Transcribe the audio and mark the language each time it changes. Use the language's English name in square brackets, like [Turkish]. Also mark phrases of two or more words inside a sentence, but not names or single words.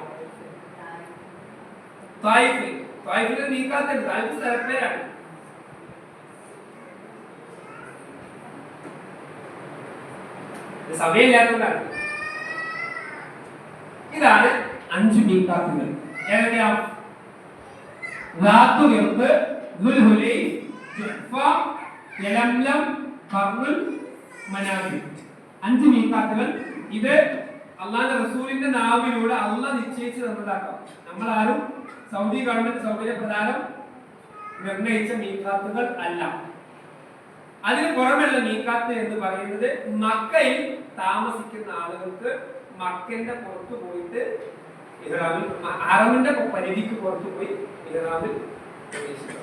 [Malayalam] ത്വായിഫിലെ മീഖാത്തുണ്ട്. ത്വായിഫ് സ്ഥലപ്പേരാണ്. സമയമില്ലാത്തതുകൊണ്ടാണ്. ഇതാണ് 5 മീഖാത്തുകൾ. ഏതൊക്കെയാ? [Arabic] ذات الإرض، ذو الحليف، جحفة، [Malayalam] യലംലം, ഖർനുൽ, മനാഫിൽ. 5 മീഖാത്തുകൾ. ഇത് അള്ളാഹുവിന്റെ റസൂലിന്റെ നാവിലൂടെ അള്ളാഹ് നിശ്ചയിച്ചു തന്നതാക്കാം. നമ്മളാരും സൗദി ഗവൺമെന്റ് സൗകര്യ പ്രകാരം നിർണയിച്ച മീഖാത്തുകൾ അല്ല. അതിന് പുറമെയുള്ള മീഖാത്ത് എന്ന് പറയുന്നത് മക്കയിൽ താമസിക്കുന്ന ആളുകൾക്ക് മക്കന്റെ പുറത്തു പോയിട്ട് ഇഹ്റാമിൽ, ഹറമിന്റെ പരിധിക്ക് പുറത്തു പോയി ഇഹ്റാമിൽ പ്രവേശിക്കണം.